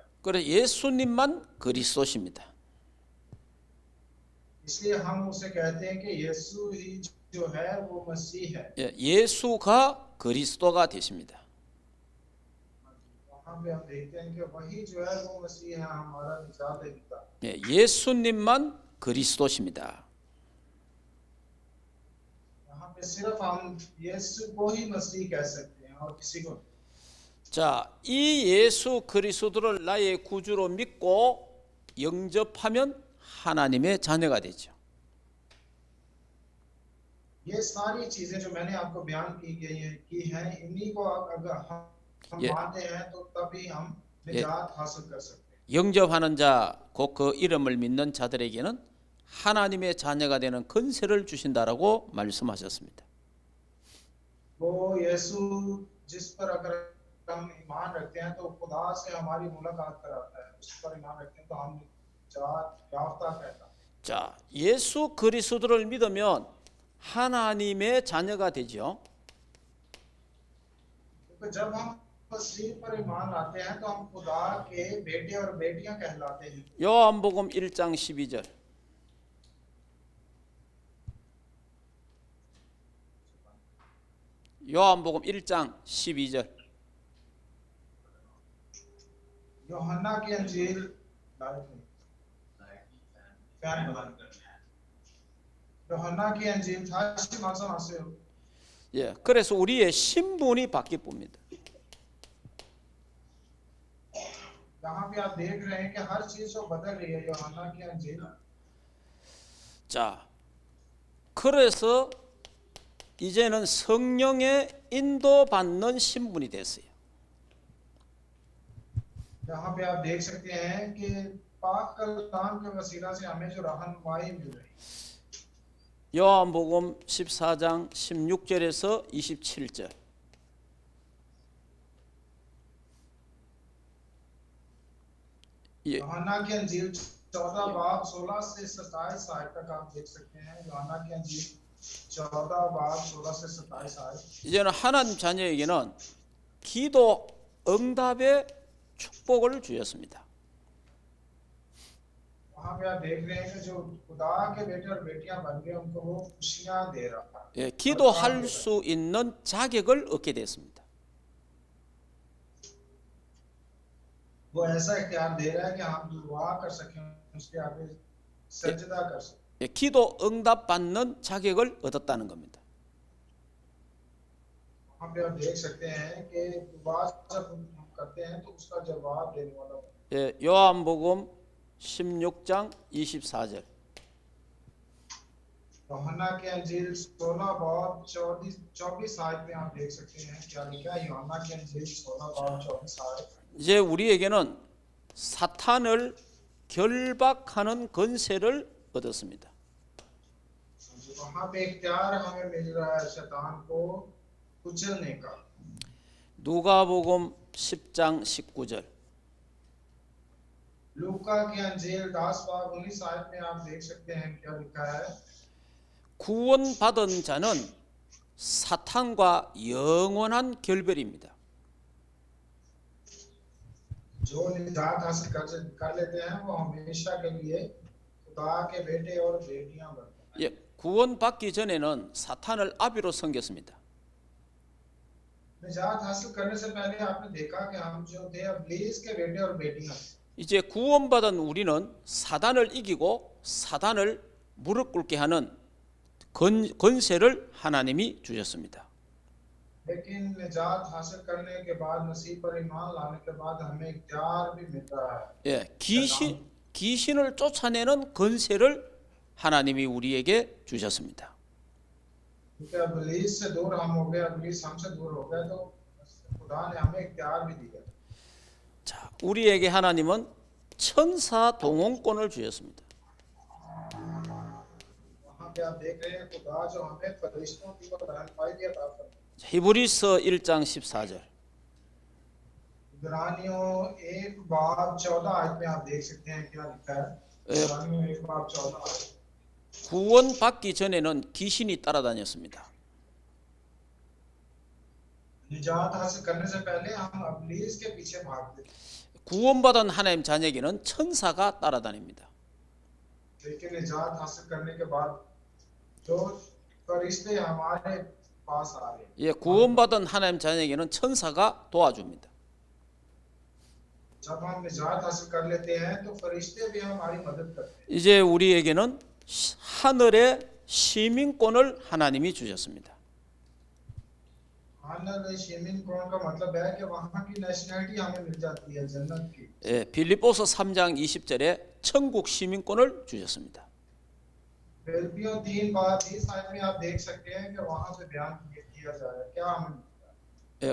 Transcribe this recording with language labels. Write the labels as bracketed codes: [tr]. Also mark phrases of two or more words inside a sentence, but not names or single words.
[ko] 그래 예수님만 그리스도십니다. [ur] اس لیے ہم اسے کہتے ہیں کہ یسوع ہی جو ہے وہ مسیح ہے. [ko] 예, 예수가 그리스도가 되십니다. [ur] وہاں پہ ہم دیکھتے ہیں کہ وہی جو ہے وہ مسیح ہے ہمارا نجات دیتا. [ko] 예, 예수님만 그리스도십니다. [ur] یہاں پہ صرف ہم یسوع کو ہی مسیح کہہ سکتے ہیں اور کسی کو. [ko] 자, 이 예수 그리스도를 나의 구주로 믿고 영접하면 하나님의 자녀가 되죠. [ur] یہ ساری چیزیں جو میں نے آپ کو بیان کی ہیں انہی کو اگر ہم ये- مانتے ہیں تو تبھی ہم نجات حاصل کر سکتے ہیں. [ko] 영접하는 자, 곧 그 이름을 믿는 자들에게는 하나님의 자녀가 되는 권세를 주신다라고 말씀하셨습니다. [ur] وہ یسوع جس پر اگر ہم ایمان رکھتے ہیں تو خدا سے ہماری ملاقات کراتا ہے، اس پر ایمان رکھتے ہیں تو ہم نجات یافتہ کہتا ہے. [ko] 자, 예수 그리스도를 믿으면 하나님의 자녀가 되죠. [ur] کیونکہ جب ہم مسیح پر ایمان لاتے ہیں تو ہم خدا کے بیٹے اور بیٹیاں کہلاتے ہیں. [ko] 요한복음 1장 12절. 요한복음 1장 12절. [ur] یوحنا کی انجیل یوحنا کی انجیل [ko] 다시 말씀하세요। 예, 그래서 우리의 신분이 바뀝니다. [ur] یہاں پہ آپ دیکھ رہے ہیں کہ ہر چیز جو بدل رہی ہے یوحنا کی انجیل. [ko] 자, 그래서 이제는 성령의 인도받는 신분이 됐어요. [ur] یہاں پہ آپ دیکھ سکتے ہیں کہ پاک کلام کے وسیلہ سے ہمیں جو رہنمائی مل رہی ہے. [ko] 요한복음 14장 16절에서 27절. 예, [ur] یوحنا کی انجیل 14 باب 16 سے 27 آیت تک آپ دیکھ سکتے ہیں. یوحنا کی انجیل 14 باب 16 سے 27 آیت. [ko] 이제는 하나님 자녀에게는 기도 응답의 축복을 주셨습니다. [ur] وہاں پہ آپ دیکھ رہے ہیں کہ جو خدا کے بیٹے اور بیٹیاں بن گئے ان کو وہ خوشیاں دے رہا ہے. [ko] 예, 기도할 수 있는 자격을 얻게 됐습니다. [ur] وہ ایسا اختیار دے رہا ہے کہ ہم دعا کر سکیں اس کے آگے سجدہ کر سکیں. [ko] 예, 기도 응답 받는 자격을 얻었다는 겁니다. [ur] وہاں پہ آپ دیکھ سکتے ہیں کہ دعا جب ہم کرتے ہیں تو اس کا جواب دینے والا ہے. [ko] 예, 요한복음 16장 24절. [ur] یوحنا کی انجیل 16 باب 24 آیت میں آپ دیکھ سکتے ہیں کیا لکھا ہے. یوحنا کی انجیل 16 باب 24 آیت. [ko] 이제 우리에게는 사탄을 결박하는 권세를 얻었습니다. [ur] وہاں پہ اختیار ہمیں مل رہا ہے شیطان کو کچلنے کا. [ko] 누가복음 10장 19절. [ur] لوقا کی انجیل 10 باب 19 آیت میں آپ دیکھ سکتے ہیں کیا لکھا ہے. [ko] 구원받은 자는 사탄과 영원한 결별입니다. [ur] جو نجات حاصل کر لیتے ہیں وہ ہمیشہ کے لیے خدا کے بیٹے اور بیٹیاں بنتے ہیں. [ko] 예, 구원받기 전에는 사탄을 아비로 섬겼습니다. [ur] نجات حاصل کرنے سے پہلے آپ نے دیکھا کہ ہم جو تھے ابلیس کے بیٹے اور بیٹیاں. [ko] 이제 구원받은 우리는 사단을 이기고 사단을 무릎 꿇게 하는 권세를 하나님이 주셨습니다. [ur] لیکن نجات حاصل کرنے کے بعد مسیح پر ایمان لانے کے بعد ہمیں اختیار بھی مل رہا ہے. [ko] 예, 귀신을 쫓아내는 권세를 하나님이 우리에게 주셨습니다. [ur] کیونکہ ابلیس سے دور ہم ہو گئے، ابلیس ہم سے دور ہو گئے، تو خدا نے ہمیں اختیار بھی دیا. [ko] 자, 우리에게 하나님은 천사 동원권을 주셨습니다. [ur] وہاں پہ آپ دیکھ رہے ہیں خدا جو ہمیں فرشتوں کی رہنمائی بھی عطا فرماتا ہے. [ko] 히브리서 1장 14절. [ur] عبرانیوں 1 باب 14 آیت میں آپ دیکھ سکتے ہیں کیا لکھا ہے. عبرانیوں 1 باب 14 آیت. [ko] 구원받기 전에는 귀신이 따라다녔습니다. [ur] نجات حاصل کرنے سے پہلے ہم ابلیس کے پیچھے بھاگتے تھے, [ko] 구원받은 하나님 자녀에게는 천사가 따라다닙니다. [ur] لیکن نجات حاصل کرنے کے بعد جو فرشتے ہمارے پاس آ رہے ہیں. [ko] 예, 구원받은 하나님 자녀에게는 천사가 도와줍니다. [ur] جب ہم نجات حاصل کر لیتے ہیں تو فرشتے بھی ہماری مدد کرتے ہیں. [ko] 이제 우리에게는 하늘의 시민권을 하나님이 주셨습니다. [ur] ہانل شمن کون کا مطلب ہے کہ وہاں کی نیشنلٹی ہمیں مل جاتی ہے جنت کی. [ko] 예, 빌립보서 3장 20절에 천국 시민권을 주셨습니다. [ur] فلپیوں 3 باب 20 آیت میں آپ دیکھ سکتے ہیں کہ وہاں سے بیان کیا جا رہا ہے کیا ہمیں ملتا ہے.